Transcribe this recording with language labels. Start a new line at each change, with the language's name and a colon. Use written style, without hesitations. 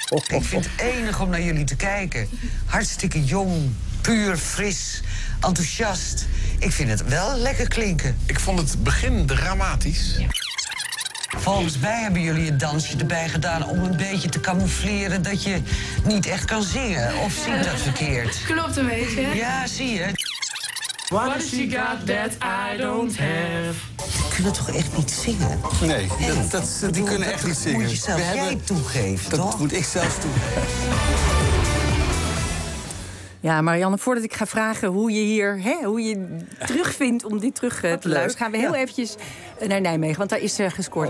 Dutch: Ik vind het enig om naar jullie te kijken. Hartstikke jong, puur, fris, enthousiast. Ik vind het wel lekker klinken. Ik vond het begin dramatisch. Ja. Volgens mij hebben jullie een dansje erbij gedaan om een beetje te camoufleren dat je niet echt kan zingen. Of zie ik dat verkeerd? Klopt een beetje. Ja, zie je.
English: What has she got that I don't have?
Dutch: Ze kunnen toch echt niet zingen? Nee, die kunnen echt niet zingen. Dat moet je zelf toegeven, dat toch? Dat moet ik zelf toegeven. Ja, Marianne, voordat ik ga vragen hoe je hier, hè, hoe je terugvindt om dit terug te luisteren, gaan we heel eventjes naar Nijmegen, want daar is gescoord.